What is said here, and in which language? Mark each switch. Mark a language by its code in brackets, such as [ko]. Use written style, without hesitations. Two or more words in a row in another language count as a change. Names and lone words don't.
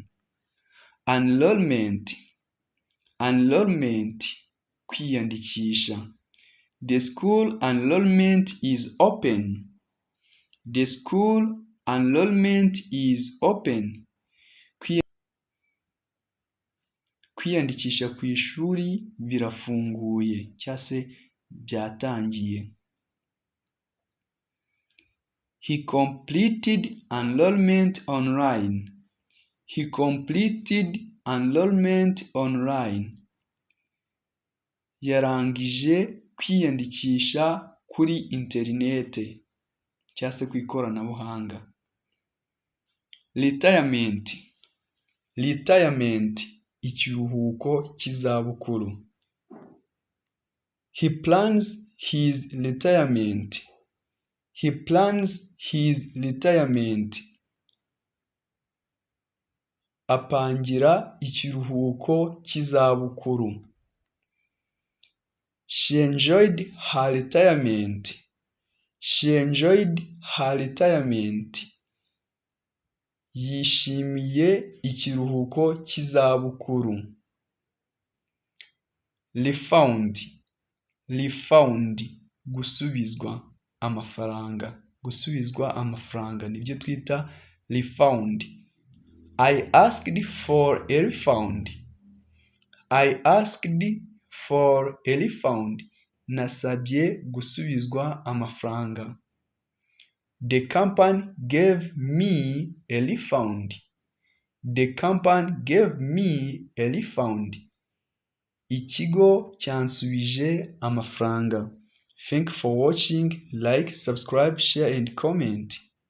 [en] Enrollment. [rw] Enrollment, kwiyandikisha. [en] The school enrollment is open. The school enrollment is open. [rw] Kwiyandikisha ku ishuri birafunguye cyangwa se byatangiye. [en] He completed enrollment online. He completed enrollment online. [rw] Yarangije kwiyandikisha kuri interinete cyangwa se ku ikoranabuhanga. [en] Retirement. [rw] Retirement, ikiruhuko cy'izabukuru. [en] He plans his retirement. He plans his retirement. [rw] Apangira ikiruhuko cy'izabukuru. [en] She enjoyed her retirement. She enjoyed her retirement. [rw] Yishimiye ikiruhuko cy'izabukuru. [en] Refund. Refund. [rw] Gusubizwa amafaranga. Gusubizwa amafaranga nibyo twita refund. [en] I asked for a refund. I asked for a refund. [rw] Nasabye gusubizwa amafaranga. [en] The company gave me a refund. The company gave me a refund. [rw] Ikigo cyansubije amafaranga. [en] Thank you for watching. Like, subscribe, share and comment.